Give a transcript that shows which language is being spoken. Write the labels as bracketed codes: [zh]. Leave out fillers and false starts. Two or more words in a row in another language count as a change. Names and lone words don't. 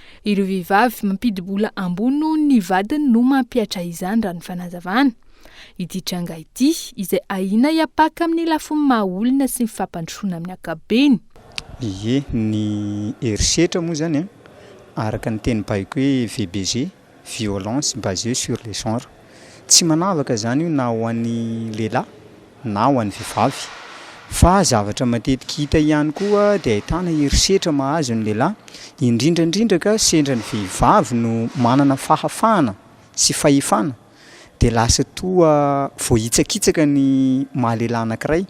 [mg] ireo vehivavy mampidibola ambony noho ny vadiny no mampiatra izany raha ny fanazavana. Ity tranga ity izay ahina hiapaka amin'ny lafiny mahaolona sy mifampandrosoana amin'ny ankapobeny. Ie, ny herisetra moa zany araka ny teny baiko hoe VBG, [fr] violence basée sur les genres. [mg] Tsy manavaka zany io na ho an'ny lehilahy na ho an'ny vehivavy. Fa zavatra matetika hita ihany koa dia ahitana herisetra mahazo ny lehilahy, indrindrandrindra ka sendra ny vehivavy no manana fahafahana sy fahefana dia lasa toa voahitsakitsaka ny mahalehilahy anankiray.